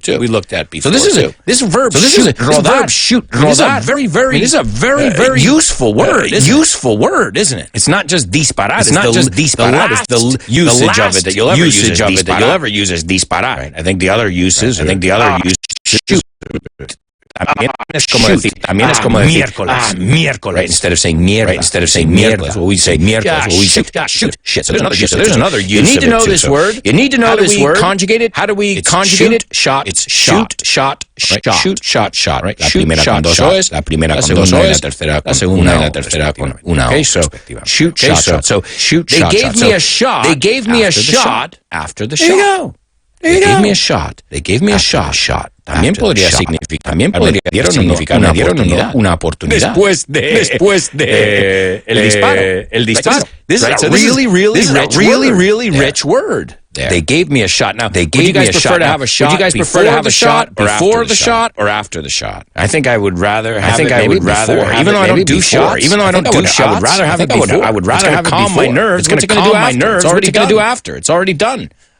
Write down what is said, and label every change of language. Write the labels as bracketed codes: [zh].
[en] We looked at before, too. This verb, shoot. This is a very useful word, isn't it? It's not just disparar. It's not just disparar. It's the usage of it that you'll ever use is disparar. Right. I think the other use is shoot. [es] También es como decir miércoles. [en] Right? Instead of saying miércoles, we say miércoles. Shit. So there's another use. You need to know this word. You need to know this word. Conjugate it. How do we conjugate it? Shot. It's shoot, shot. Right? [es] La primera con dos o's, la primera con dos o's, la segunda y la tercera con una o. [en] Okay, so shoot, shot. So shoot, shot. They gave me a shot. They gave me a shot after the shot. There you go. They gave me a shot. They gave me a shot. [es] También podría significar, me dieron una oportunidad. Después de el disparo. [en] This is a really rich word. There. They gave me a shot. Now, would you guys prefer to have a shot? Would you guys prefer to have a shot before the shot or after the shot? I think I would rather have it before. Even though I don't do shots, I would rather have it before. I would rather have it calm my nerves. It's going to calm my nerves. What's it going to do after? It's already done.